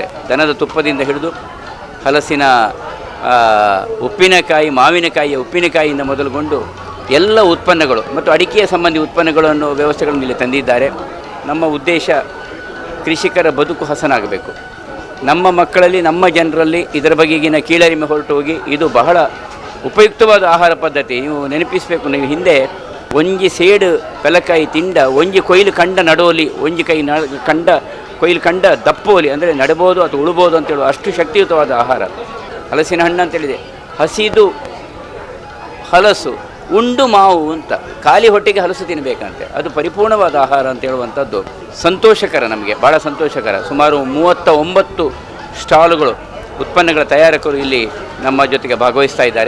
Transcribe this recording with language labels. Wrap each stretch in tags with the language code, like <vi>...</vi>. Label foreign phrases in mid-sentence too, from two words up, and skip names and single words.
<kn>ದನದ ತುಪ್ಪದಿಂದ ಹಿಡಿದು ಹಲಸಿನ ಉಪ್ಪಿನಕಾಯಿ, ಮಾವಿನಕಾಯಿಯ ಉಪ್ಪಿನಕಾಯಿಯಿಂದ ಮೊದಲುಗೊಂಡು ಎಲ್ಲ ಉತ್ಪನ್ನಗಳು ಮತ್ತು ಅಡಿಕೆಯ ಸಂಬಂಧಿ ಉತ್ಪನ್ನಗಳನ್ನು ವ್ಯವಸ್ಥೆಗಳನ್ನು ಇಲ್ಲಿ ತಂದಿದ್ದಾರೆ. ನಮ್ಮ ಉದ್ದೇಶ ಕೃಷಿಕರ ಬದುಕು ಹಸನಾಗಬೇಕು. ನಮ್ಮ ಮಕ್ಕಳಲ್ಲಿ, ನಮ್ಮ ಜನರಲ್ಲಿ ಇದರ ಬಗೆಗಿನ ಕೀಳರಿಮೆ ಹೊರಟು ಹೋಗಿ ಇದು ಬಹಳ ಉಪಯುಕ್ತವಾದ ಆಹಾರ ಪದ್ಧತಿ. ನೀವು ನೆನಪಿಸಬೇಕು, ನೀವು ಹಿಂದೆ</kn> <tcy>ಒಂಜಿ ಸೇಡು ಪೆಲಕಾಯಿ ತಿಂಡ ಒಂಜಿ ಕೊಯ್ಲು ಕಂಡ ನಡೋಲಿ, ಒಂಜಿ ಕೈ ಕಂಡ ಕೊಯ್ಲು ಕಂಡ ದಪ್ಪೋಲಿ,</tcy> <kn>ಅಂದರೆ ನಡಬೋದು ಅಥವಾ ಉಳ್ಬೋದು ಅಂತೇಳುವ ಅಷ್ಟು ಶಕ್ತಿಯುತವಾದ ಆಹಾರ ಹಲಸಿನ ಹಣ್ಣು ಅಂತೇಳಿದೆ. ಹಸಿದು ಹಲಸು, ಉಂಡು ಮಾವು ಅಂತ, ಖಾಲಿ ಹೊಟ್ಟೆಗೆ ಹಲಸು ತಿನ್ನಬೇಕಂತೆ, ಅದು ಪರಿಪೂರ್ಣವಾದ ಆಹಾರ ಅಂತ ಹೇಳುವಂಥದ್ದು ಸಂತೋಷಕರ, ನಮಗೆ ಭಾಳ ಸಂತೋಷಕರ. ಸುಮಾರು 39 ಸ್ಟಾಲುಗಳು, ಉತ್ಪನ್ನಗಳ ತಯಾರಕರು ಇಲ್ಲಿ ನಮ್ಮ ಜೊತೆಗೆ ಭಾಗವಹಿಸ್ತಾ ಇದ್ದಾರೆ.</kn>